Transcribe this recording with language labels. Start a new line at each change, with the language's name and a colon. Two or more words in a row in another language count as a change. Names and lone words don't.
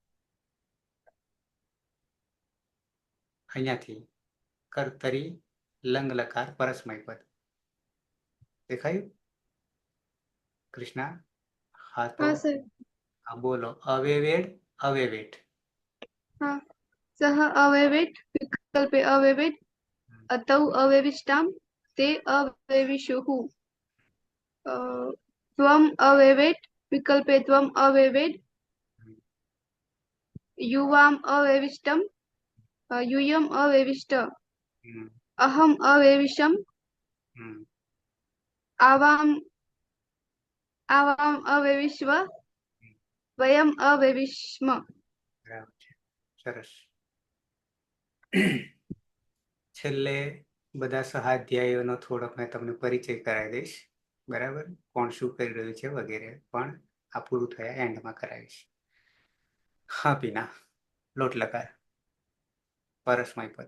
Gujarati: અહીંયાથી કર્તરી લંગ લકાર પરસ્મય પદ દેખાયું? કૃષ્ણા હા તો
Hindi: हाँ सर
Gujarati: હા બોલો.
Sanskrit: अवेवेड अवेवेट. हाँ सह अवयवेट विकल्पे अवयवेट अतौ अवयविष्टाम ते अवयविषुः त्वम अवयवेट विकल्पे त्वम अवयवेट युवाम अवयविष्टम यूयम अवयविष्ट હમ अहम अवयविषम હમ आवाम आवाम अवयविष्व वयम अवयविष्म.
Gujarati: બરાબર છે. સરસ. છેલ્લે બધા સહાધ્યાયીઓનો થોડોક મેં તમને પરિચય કરાવી દઈશ. બરાબર, કોણ શું કરી રહ્યું છે વગેરે પણ આ પૂરું થયા એન્ડમાં કરાવીશ. હા પીના. લોટ લકાર પરસ્મય પદ.